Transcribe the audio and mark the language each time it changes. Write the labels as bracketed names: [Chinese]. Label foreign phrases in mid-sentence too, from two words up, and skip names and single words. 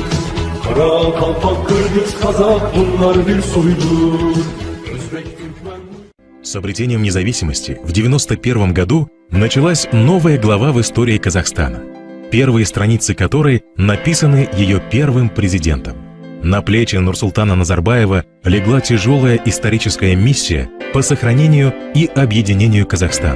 [Turkish] Kara, Kalpak, Kırgız, Kazak bunlar bir soydur. Özbek, Türkmen... [Russian] С обретением независимости в 1991 году началась новая глава в истории Казахстана, первые страницы которой написаны ее первым президентом. На плечи Нурсултана Назарбаева легла тяжелая историческая миссия по сохранению и объединению Казахстана.